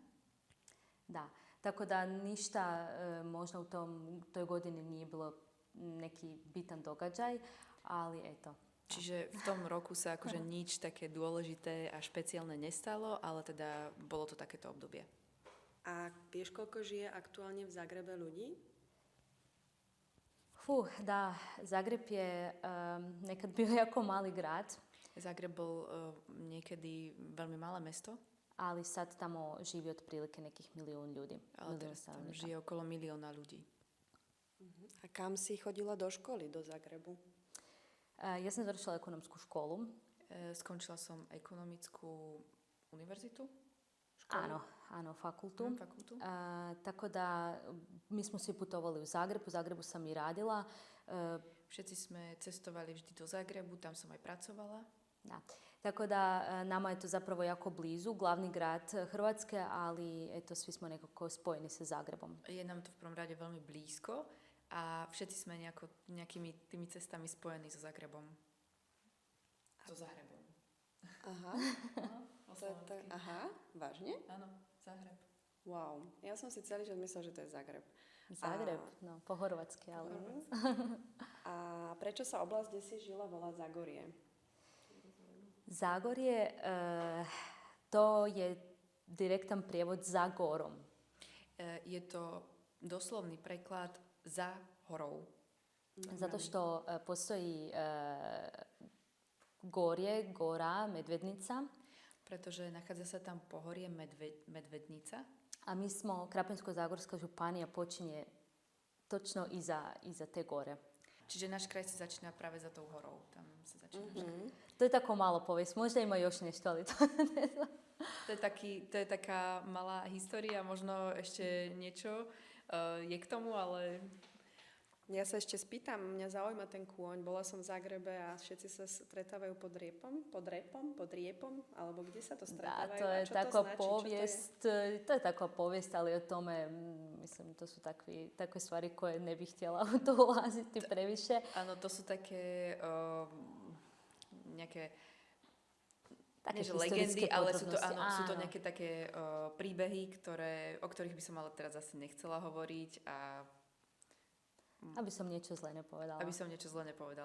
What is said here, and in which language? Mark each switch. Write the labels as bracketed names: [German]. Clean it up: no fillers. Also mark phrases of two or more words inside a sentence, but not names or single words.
[Croatian] Da, tako da ništa možda u toj godini nije bilo neki bitan događaj, ali eto. [Slovak] Čiže v tom roku sa akože nič také dôležité a špeciálne nestalo, ale teda bolo to takéto obdobie. A vieš, koľko žije aktuálne v Zagrebe ľudí? [Croatian] Da, Zagreb je nekad bio jako mali grad. [Slovak] Zagreb bol niekedy veľmi malé mesto. [Croatian] Ali sad tamo živi otprilike nekih 1 milion ljudi. [Slovak] Ale teraz tam žije okolo 1 milióna ľudí. A kam si chodila do školy, do Zagrebu? [Croatian] Ja sam završila ekonomsku školu. [Slovak] Skončila som ekonomickú univerzitu. Áno, fakultu. Fakultu. [Croatian] Tako da mi smo svi putovali u Zagrebu sam i radila. [Slovak] Všetci sme cestovali vždy do Zagrebu, tam som aj pracovala. [Croatian] Da. Tako da nama je to zapravo jako blizu, glavni grad Hrvatske, ali eto, svi smo nekako spojeni sa Zagrebom. [Slovak] Je nám to v prvom rade veľmi blízko a všetci sme nejakými tými cestami spojení so Zagrebom. So Zagrebom. Aha. Aha, vážne? Áno, Zagreb. Wow, ja som si celý čas myslela, že to je Zagreb. Zagreb, no, po chorvatsky, ale... A prečo sa oblasť, kde si žila, volá Zagorie? [Croatian] Zagorje, to je direktan prijevod za gorom. [Slovak] Je to doslovný preklad za horou. [Croatian] Zato što postoji gorje, gora, Medvednica. [Slovak] Pretože nachádza sa tam pohorie Medvednica. [Croatian] A mi smo, Krapinsko-Zagorska županija počinje točno iza te gore. [Slovak] Čiže náš kraj sa začína práve za tou horou. Tam sa začína. [Croatian] To je tako malo povijest. Možda ima još nešto, ali to ne znam. [Slovak] To je taká malá história, možno ešte niečo je k tomu, ale... Ja sa ešte spýtam, mňa zaujíma ten kôň. Bola som v Zagrebe a všetci sa stretávajú pod riepom, alebo kde sa to stretávajú? [Croatian] Da, to je taková povijest, to je taková povijest, ali o tome, mislim, to su takve stvari koje ne bih htjela u to ulaziti previše. [Slovak] Áno, to sú také nejaké Také nie, že legendy, ale sú to áno. nejaké také príbehy, o ktorých by som ale teraz asi nechcela hovoriť a Aby som niečo zle nepovedala.